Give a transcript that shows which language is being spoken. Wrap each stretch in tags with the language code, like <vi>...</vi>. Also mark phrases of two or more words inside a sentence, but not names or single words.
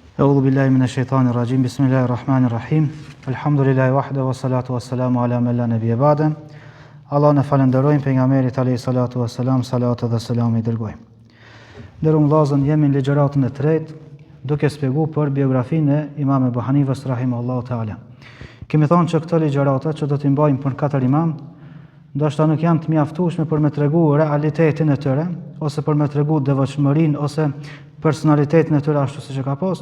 <ar>أعوذ بالله من الشيطان الرجيم بسم الله الرحمن الرحيم. الحمد لله وحده والصلاة والسلام على من لا نبي بعده.</ar> <sq>Allah në falenderojmë pejgamberit</sq> <ar>عليه الصلاة والسلام,</ar> <sq>salatu dhe selam i dërgojmë. Nderuar vëllezër, jemi në ligjëratën e tretë duke shpjeguar për biografinë e Imam Ebu Hanifës</sq> <ar>رحمه الله تعالى.</ar> <sq>Kemi thonë që këto ligjërata që do t'i mbajmë për 4 imam, ndoshta nuk janë të mjaftueshme për me tregu realitetin e tyre, ose për me tregu devotshmërinë ose personalitetin e tyre ashtu siç e ka pas.</sq>